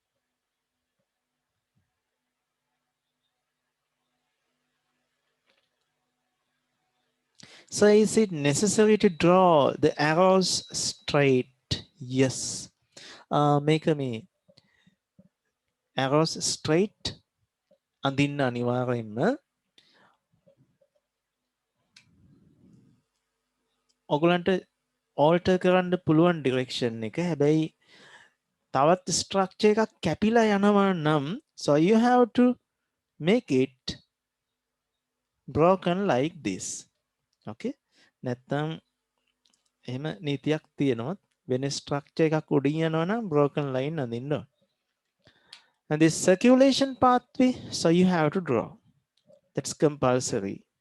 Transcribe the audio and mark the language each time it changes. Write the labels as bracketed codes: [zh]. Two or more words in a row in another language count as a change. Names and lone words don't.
[en] So is it necessary to draw the arrows straight? Yes. Make me arrows straight. [si] අඳින්න අනිවාර්යෙන්ම ඔයගලන්ට alter කරන්න පුළුවන් direction එක. හැබැයි තවත් structure එකක් කැපිලා යනවා නම් [en] so you have to make it broken like this. [si] Okay? නැත්තම් එහෙම නීතියක් තියෙනවා. වෙන structure එකක් උඩින් යනවා නම් [en] broken line [si] අඳින්න ඕන. [en] And this circulation pathway, so you have to draw. That's compulsory.